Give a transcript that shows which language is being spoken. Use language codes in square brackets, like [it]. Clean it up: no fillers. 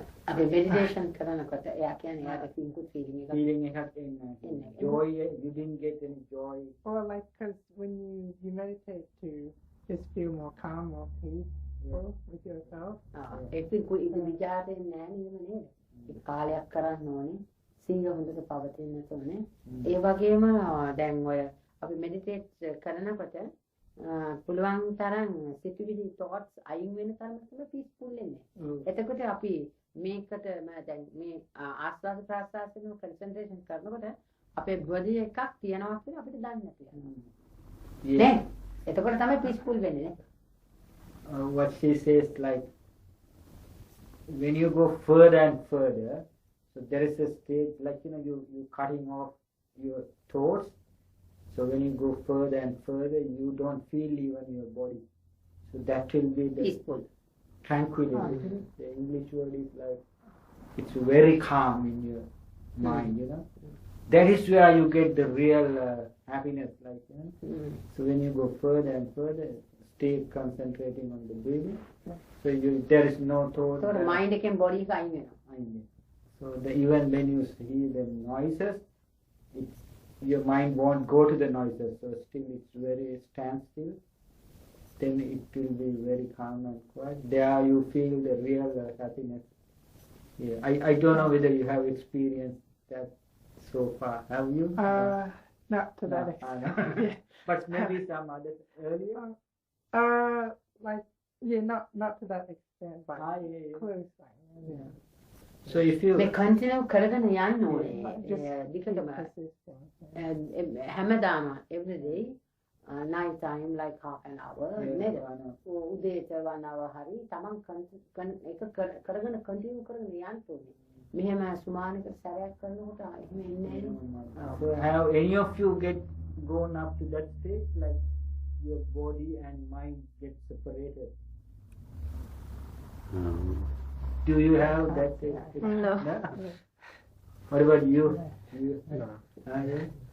[si] අපි මෙඩිටේෂන් කරනකොට එයා කියන්නේ එයාට කිසිත් feeling එකක් Feeling එකක් එන්නේ එන්නේ. [en] joy, you didn't get any joy. Or like because when you meditate to just feel more calm, more peaceful with yourself. [si] ඒක ඉතින් විචාරයෙන් නෑ නේද නේද? ඒ කාලයක් කරන්න ඕනේ. සිහිය හොඳට පවතින්න ඕනේ. ඒ වගේම දැන් ඔය අපි මෙඩිටේට් කරනකොට පුළුවන් තරම් සිතුවිලි thoughts අයින් වෙන තරමට peaceful වෙන්නේ. එතකොට අපි මේකට දැන් මේ ආස්වාද ප්‍රාස්වාදයෙන් concentration කරනකොට අපේ body එකක් තියනවා කියලා අපිට දන්නේ නැති වෙනවා. නේ? එතකොට තමයි peaceful වෙන්නේ නේ. [en] What she says, like when you go further and further, so there is a stage like you cutting off your thoughts. So when you go further and further, you don't feel even your body. So that will be the Peaceful. tranquility. The English word is like it's very calm in your mind. That is where you get the real happiness. Like so when you go further and further, stay concentrating on the breathing. So there is no thought. [si] ඒතකොට mind එකෙන් body එක අයින් වෙනවා. [en] So even when you hear the noises, your mind won't go to the noises. So still it's very standstill. Then it will be very calm and quiet. There you feel the real happiness. Yeah, I don't know whether you have experienced that so far. Have you? Not to that No, extent. no. But maybe some other earlier. Like yeah, not to that extent, but Yeah. close. Yeah. So if you [si] මේ continue කරගෙන යන්න ඕනේ. [en] Just [si] දිගටම [en] persistent. [si] හැමදාම [en] every day night time like half an hour නේද? I know. [si] උදේට 1 hour හරි තමන් ඒක කරගෙන continue කරගෙන යන්න ඕනේ. මෙහෙම සුමානකට සැරයක් කරනකොට එහෙම එන්නේ නැහැ. [en] So have any of you gone up to that stage, like your body and mind get separated Do you have that? No. What about you? You No. yeah?